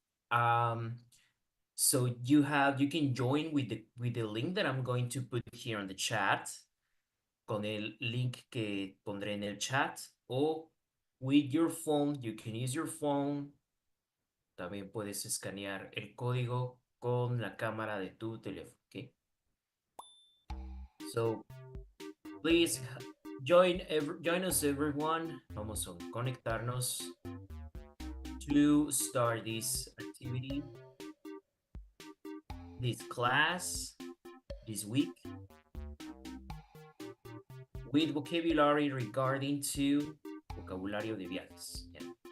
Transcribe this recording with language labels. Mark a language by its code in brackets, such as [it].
[en] Um, so you can join with the link that I'm going to put here on the chat, [es] con el link que pondré en el chat, o [en] with your phone, you can use your phone. [es] También puedes escanear el código con la cámara de tu teléfono, ¿ok? [en] So, please join us everyone. [es] Vamos a conectarnos [en] to start this activity, this class, this week, with vocabulary regarding to [es] vocabulario de viajes. [en] Yeah.